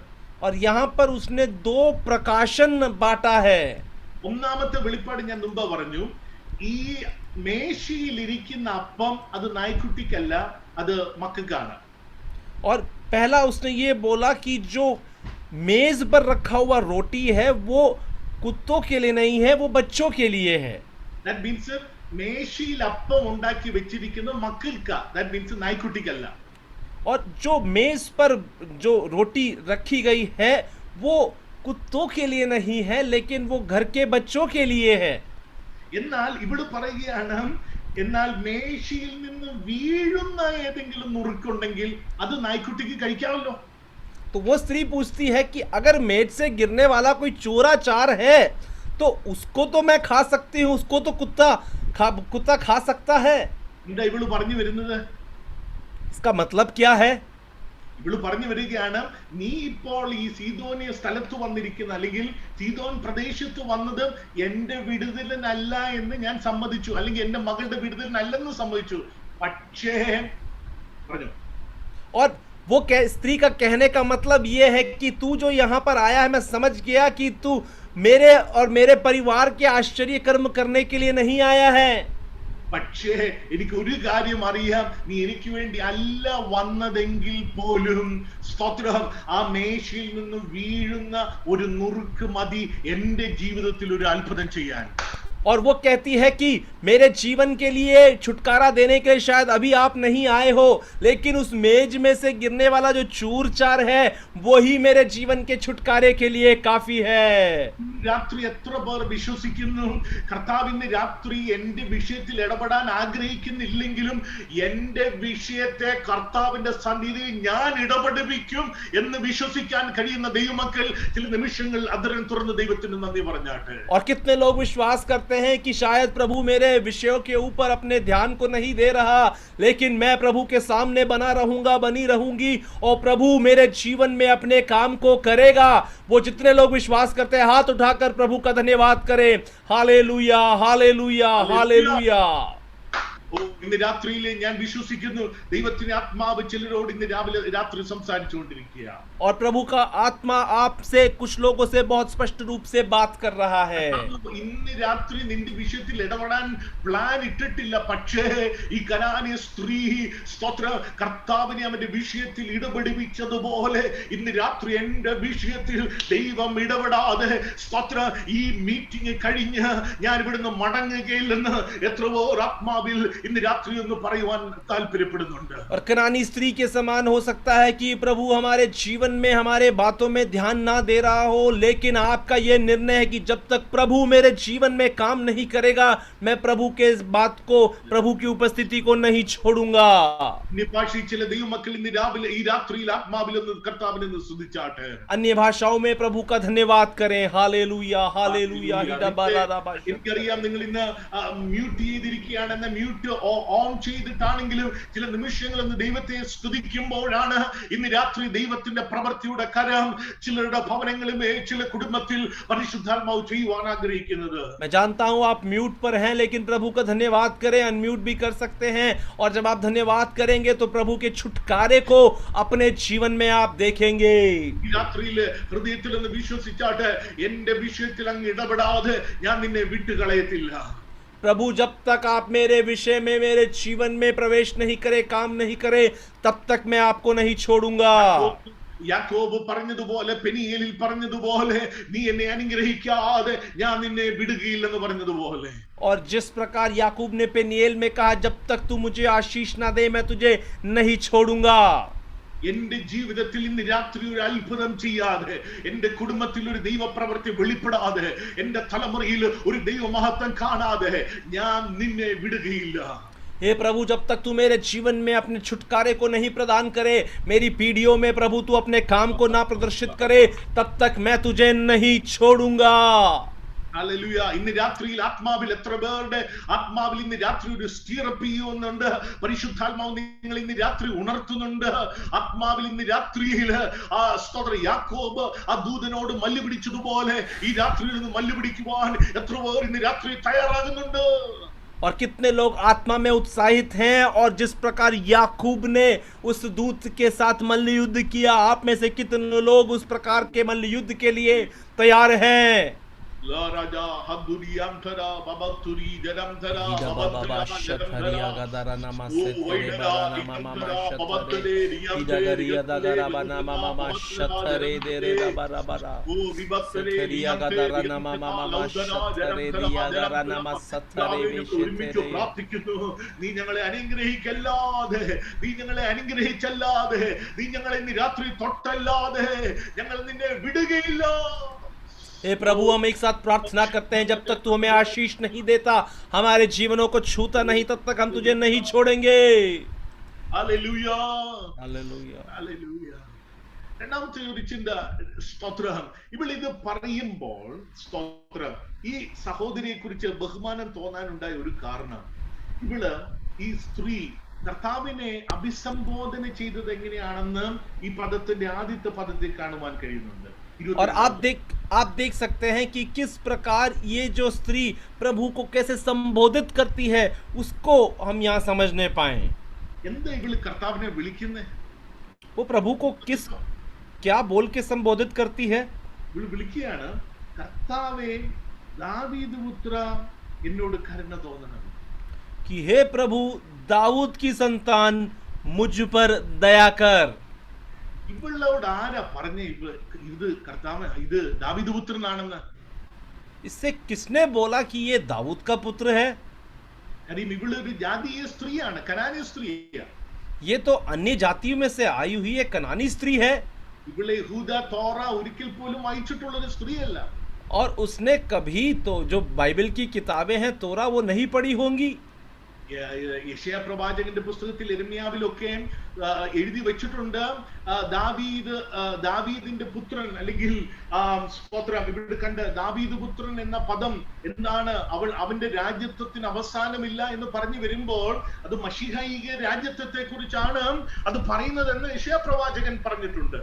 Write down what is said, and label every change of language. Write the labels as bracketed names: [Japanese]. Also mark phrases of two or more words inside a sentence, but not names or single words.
[Hindi] और यहाँ पर उसने दो प्रकाशन बांटा है. [Malayalam] ഒന്നാമത്തെ വെളിപ്പാട് ഞാൻ മുമ്പ് പറഞ്ഞു, ഈ മേശയിൽ ഇരിക്കുന്ന അപ്പം അത് നായ്ക്കുട്ടിക്കല്ല, അത് മക്കൾക്കാണ്. [Hindi] और पहला उसने ये बोला कि जो मेज पर रखा हुआ रोटी है वो कुत्तों के लिए नहीं है, वो बच्चों के लिए है. [English] That means [Malayalam] മേശയിൽ അപ്പം ഉണ്ടാക്കി വെച്ചിരിക്കുന്ന മക്കൾക്കാ. [English] That means [Malayalam] നായ്ക്കുട്ടിക്കല്ല. [Hindi] और जो मेज पर जो रोटी रखी गई है वो कुत्तों के लिए नहीं है, लेकिन वो घर के बच्चों के लिए है. [Malayalam] എന്നാൽ ഇവിടെ പറയുകയാണ്, എന്നാൽ മേശയിൽ നിന്ന് വീഴുന്ന ഏതെങ്കിലും നുറുക്കുണ്ടെങ്കിൽ അത് നായ്ക്കുട്ടിക്ക് കഴിക്കാമല്ലോ. [Hindi] तो वो स्त्री पूछती है कि अगर मेज से गिरने वाला कोई चोरा चार है तो उसको तो मैं खा सकती हूँ, उसको तो कुत्ता खा सकता है. [Malayalam] എന്താ ഇവള് പറഞ്ഞു വരുന്നത്? [Hindi] इसका मतलब क्या है. [Malayalam] ഇവള് പറഞ്ഞു വരികയാണ്, നീ ഇപ്പോൾ ഈ സീദോനിയ സ്ഥലത്ത് വന്നിരിക്കുന്ന അല്ലെങ്കിൽ സീദോൻ പ്രദേശത്ത് വന്നത് എന്റെ വിടുതലിനല്ല എന്ന് ഞാൻ സമ്മതിച്ചു, അല്ലെങ്കിൽ എന്റെ മകളുടെ വിടുതലിനല്ലെന്ന് സമ്മതിച്ചു. പക്ഷേ പറഞ്ഞു. [Hindi] और वो स्त्री का कहने का मतलब ये है कि तू जो यहाँ पर आया है, मैं समझ गया कि तू मेरे और मेरे परिवार के आश्चर्य कर्म करने के लिए नहीं आया है. [Malayalam] പക്ഷേ എനിക്ക് ഒരു കാര്യം അറിയാം, നീ എനിക്ക് വേണ്ടി അല്ല വന്നതെങ്കിൽ പോലും സ്തോത്രം, ആ മേശയിൽ നിന്ന് വീഴുന്ന ഒരു നുറുക്ക് മതി എന്റെ ജീവിതത്തിൽ ഒരു അത്ഭുതം ചെയ്യാൻ. [Hindi] और वो कहती है कि मेरे जीवन के लिए छुटकारा देने के लिए शायद अभी आप नहीं आए हो, लेकिन उस मेज में से गिरने वाला जो चूर चार है वही मेरे जीवन के छुटकारे के लिए काफी है. [Malayalam] രാത്രി എത്ര പേർ വിശ്വസിക്കുന്നു കർത്താവിന്റെ രാത്രി എന്റെ വിഷയത്തിൽ ഇടപെടാൻ ആഗ്രഹിക്കുന്നില്ലെങ്കിലും എന്റെ വിഷയത്തെ കർത്താവിന്റെ സന്നിധിയിൽ ഞാൻ ഇടപെടിപ്പിക്കും എന്ന് വിശ്വസിക്കാൻ കഴിയുന്ന ദൈവമക്കൾ ചില നിമിഷങ്ങൾ അതിരം തുറന്ന് ദൈവത്തിന് നന്ദി പറഞ്ഞാട്ടെ. [Hindi] और कितने लोग विश्वास करते हैं कि शायद प्रभु मेरे विषयों के ऊपर अपने ध्यान को नहीं दे रहा, लेकिन मैं प्रभु के सामने बना रहूंगा, बनी रहूंगी, और प्रभु मेरे जीवन में अपने काम को करेगा. वो जितने लोग विश्वास करते हैं हाथ उठाकर प्रभु का धन्यवाद करें. हालेलुया, हालेलुया, हालेलुया. [Malayalam] ഇന്ന് രാത്രിയിലെ ഞാൻ വിശ്വസിക്കുന്നു ദൈവത്തിന്റെ ആത്മാവ് ചിലരോട് ഇന്ന് രാത്രി സംസാരിച്ചുകൊണ്ടിരിക്കുക. [Hindi] और प्रभु का आत्मा आपसे, कुछ लोगों से बहुत स्पष्ट रूप से बात कर रहा है. [Malayalam] ഇന്ന് രാത്രി നിന്റെ വിഷയത്തിൽ ഇടപെടാൻ പ്ലാൻ ഇട്ടിട്ടില്ല, പക്ഷേ ഈ കനാന്യ സ്ത്രീ സ്തോത്ര കർത്താവിനെ അവന്റെ വിഷയത്തിൽ ഇടപെടിപ്പിച്ചതുപോലെ ഇന്ന് രാത്രി എന്റെ വിഷയത്തിൽ ദൈവം ഇടപെടാതെ സ്തോത്ര ഈ മീറ്റിംഗ് കഴിഞ്ഞ് ഞാൻ ഇവിടുന്ന് മടങ്ങുകയില്ലെന്ന് എത്രയോ ആത്മാവിൽ ഇന്ന് രാത്രി ഒന്ന് പറയുവാൻ താല്പര്യപ്പെടുന്നുണ്ട്. [Hindi] और कनानी स्त्री के समान हो सकता है कि प्रभु हमारे जीवन में हमारे बातों में ध्यान ना दे रहा हो, लेकिन आपका यह निर्णय है कि जब तक प्रभु मेरे जीवन में काम नहीं करेगा मैं प्रभु के इस बात को, प्रभु की उपस्थिति को नहीं छोड़ूंगा. [Malayalam] നിഭാഷിച്ചിലെ ദൈവമക്കൾ ഇന്ന് രാവിലെ ഈ രാത്രിയിൽ ആത്മാവിൽ ഒന്ന് കർത്താവിനെ ഒന്ന് സ്തുതിച്ചാട്ടെ. [Hindi] अन्य भाषाओं में प्रभु का धन्यवाद करें. हालेलुया, हालेलुया. [Malayalam] എനിക്കറിയാം നിങ്ങൾ ഇന്ന് മ്യൂട്ട് ചെയ്തിരിക്കുകയാണ്, [English] mute mic on [Malayalam] ചെയ്തിട്ടാണെങ്കിലും ചില നിമിഷങ്ങൾ ഇന്ന് ദൈവത്തെ സ്തുതിക്കുമ്പോഴാണ് ഇന്ന് രാത്രി ദൈവത്തിന്റെ പ്രവൃത്തിയുടെ കരം ചിലരുടെ ഭവനങ്ങളിലെ ചില കുടുംബത്തിൽ പരിശുദ്ധാത്മാവ് ചെയ്യുവാൻ ആഗ്രഹിക്കുന്നത്. [Hindi] मैं जानता हूं आप म्यूट पर हैं, लेकिन प्रभु का धन्यवाद करें, अनम्यूट भी कर सकते हैं। और जब आप धन्यवाद करेंगे तो प्रभु के छुटकारे को अपने जीवन में आप देखेंगे। [Malayalam] ഈ രാത്രിയിൽ ഹൃദയത്തിൽ ഒന്ന് വിശ്വസിച്ചാട്ടെ, എന്റെ വിഷയത്തിൽ അങ്ങ് ഇടപെടാതെ ഞാൻ നിന്നെ വിട്ടുകളയത്തില്ല. [Hindi] प्रभु जब तक आप मेरे विषय में, मेरे जीवन में प्रवेश नहीं करे, काम नहीं करे, तब तक मैं आपको नहीं छोड़ूंगा। [Malayalam] യാക്കോബ് പറഞ്ഞതുപോലെ, പെനിയേലിൽ പറഞ്ഞതുപോലെ, നീ എന്നെ അനുഗ്രഹിക്കാതെ ഞാൻ നിന്നെ വിടുകയില്ലെന്ന് പറഞ്ഞതുപോലെ, [Hindi] और जिस प्रकार याकूब ने पेनिएल में कहा, जब तक तू मुझे आशीष ना दे मैं तुझे नहीं छोड़ूंगा। [Malayalam] എന്റെ ജീവിതത്തിൽ ഇന്ന് രാത്രി ഒരു അത്ഭുതം ചെയ്യാതെ, എന്റെ കുടുംബത്തിൽ ഒരു ദൈവപ്രവൃത്തി വെളിപ്പെടാതെ, എന്റെ തലമുറയിൽ ഒരു ദൈവമഹത്വം കാണാതെ ഞാൻ നിന്നെ വിടുകയില്ല. [Hindi] हे प्रभु, जब तक तू मेरे जीवन में अपने छुटकारे को नहीं प्रदान करे, मेरी पीढ़ियों में प्रभु तू अपने काम को ना प्रदर्शित करे, तब तक मैं तुझे नहीं छोड़ूंगा। [Malayalam] ഹല്ലേലൂയ. ഇന്ന് രാത്രിയിൽ ആത്മാവിൽ എത്ര പേരുടെ ആത്മാവിൽ ഇന്ന് രാത്രി ഒരു സ്റ്റീറപ്പ് ചെയ്യുന്നുണ്ട്. പരിശുദ്ധാത്മാവ് നിങ്ങൾ ഇന്ന് രാത്രി ഉണർത്തുന്നുണ്ട്. ആത്മാവിൽ ഇന്ന് രാത്രിയിൽ ആ സ്തോത്ര യാക്കോബ് ആ ദൂതനോട് മല്ല് പിടിച്ചതുപോലെ ഈ രാത്രിയിൽ നിന്ന് മല്ല് പിടിക്കുവാൻ എത്ര പേർ ഇന്ന് രാത്രി തയ്യാറാകുന്നുണ്ട്. [Hindi] और कितने लोग आत्मा में उत्साहित हैं, और जिस प्रकार याकूब ने उस दूत के साथ मल्ल युद्ध किया, आप में से कितने लोग उस प्रकार के मल्ल युद्ध के लिए तैयार हैं? ला राजा हदुरियाम थरा बाबातुरी जरम थरा बाबा शतरिया गदरा नमा सेतरे बराना मामा शतरे इदगरिया दगरा बना मामा शतरे देरे बरा बरा ओ विबतरे शतरिया गदरा नमा मामा शतरे दिया गदरा नमा सतरे [Malayalam] ഒരുമിച്ച് പ്രാർത്ഥിക്കുന്നു. നീ ഞങ്ങളെ അനുഗ്രഹിക്കല്ലാതെ, നീ ഞങ്ങളെ അനുഗ്രഹിച്ചല്ലാതെ, നീ ഞങ്ങളെ ഇന്ന് രാത്രി തൊട്ടല്ലാതെ ഞങ്ങൾ നിന്നെ വിടുകയില്ല. [Hindi] हे प्रभु, हम एक साथ प्रार्थना करते हैं, जब तक तू हमें आशीष नहीं देता, हमारे जीवनों को छूता नहीं, तब तक हम तुझे नहीं छोड़ेंगे। [Malayalam] ഹല്ലേലൂയ, [Hindi] हालेलुया। [Malayalam] ഹല്ലേലൂയ. രണ്ടാമത്തെ ഒരു ചിന്ത, സ്തോത്രം. ഇവിടെ ഇത് പറയുമ്പോൾ സ്തോത്രം, ഈ സഹോദരിയെ കുറിച്ച് ബഹുമാനം തോന്നാനുണ്ടായ ഒരു കാരണം, ഇവിടെ ഈ സ്ത്രീ കർത്താവിനെ അഭിസംബോധന ചെയ്തത് എങ്ങനെയാണെന്ന് ഈ പദത്തിന്റെ ആദ്യത്തെ പദത്തിൽ കാണുവാൻ കഴിയുന്നുണ്ട്. [Hindi] और आप देख सकते हैं कि किस प्रकार ये जो स्त्री प्रभु को कैसे संबोधित करती है, उसको हम यहाँ समझने पाए। [Malayalam] എന്താ ഇവള് കർത്താവിനെ വിളിക്കുന്നേ? [Hindi] वो प्रभु को क्या बोल के संबोधित करती है? [Malayalam] ഇവള് വിളിക്കുകയാണ്, കർത്താവേ ദാവീദ് പുത്ര എന്നോട് കരുണ തോന്നണം. [Hindi] कि हे प्रभु दाऊद की संतान मुझ पर दया कर। [Malayalam] ഇവളോട് ആരാ പറഞ്ഞ ഇത് കർത്താവ് ഇത് ദാവീദ് പുത്രനാണെന്ന്? [Hindi] इससे किसने बोला कि ये दाऊद का पुत्र है? [Malayalam] കാര്യം ഇവള് ഒരു ജാതീയ സ്ത്രീയാണ്, കനാന്യ സ്ത്രീയാണ്. [Hindi] ये तो अन्य जातियों में से आई हुई एक कनानी स्त्री है, [Malayalam] ഇവളെ യഹൂദ തോറ ഒരിക്കൽ പോലും വായിച്ചിട്ടുള്ള ഒരു സ്ത്രീയല്ല. [Hindi] और उसने कभी तो जो बाइबल की किताबें हैं तोरा वो नहीं पढ़ी होंगी। [Malayalam] യെശയ്യാ പ്രവാചകന്റെ പുസ്തകത്തിൽ യെരമ്യാവിലൊക്കെ എഴുതി വെച്ചിട്ടുണ്ട്, ദാവീദിന്റെ പുത്രൻ അല്ലെങ്കിൽ സ്തോത്രം ഇവിടെ കണ്ട് ദാവീദ് പുത്രൻ എന്ന പദം എന്താണ്, അവന്റെ രാജ്യത്വത്തിന് അവസാനമില്ല എന്ന് പറഞ്ഞു വരുമ്പോൾ അത് മശീഹൈക രാജ്യത്വത്തെ കുറിച്ചാണ് അത് പറയുന്നതെന്ന് യെശയ്യാ പ്രവാചകൻ പറഞ്ഞിട്ടുണ്ട്.